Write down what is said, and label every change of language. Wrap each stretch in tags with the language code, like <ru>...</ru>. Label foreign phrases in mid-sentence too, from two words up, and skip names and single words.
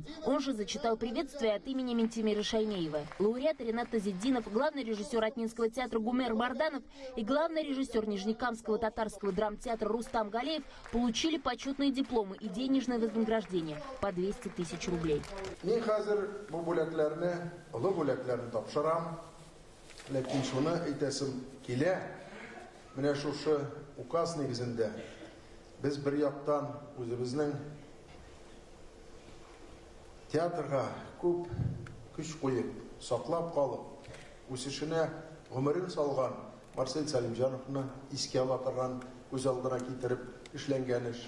<ru>Он же зачитал приветствие от имени Ментимира Шайнеева. Лауреат Ренат Тазиддинов, главный режиссер Атнинского театра Гумер Марданов и главный режиссер Нижнекамского татарского драмтеатра Рустам Галеев получили почетные дипломы и денежное вознаграждение по 200 тысяч рублей.</ru> <tt>Biz bir яктан үзебезнең театрга күп көч куеп, саклап калып, үсешенә гомерен салган Марсель Салимджановны искә ала торган, күз алдына китереп эшләнгән эш.</tt>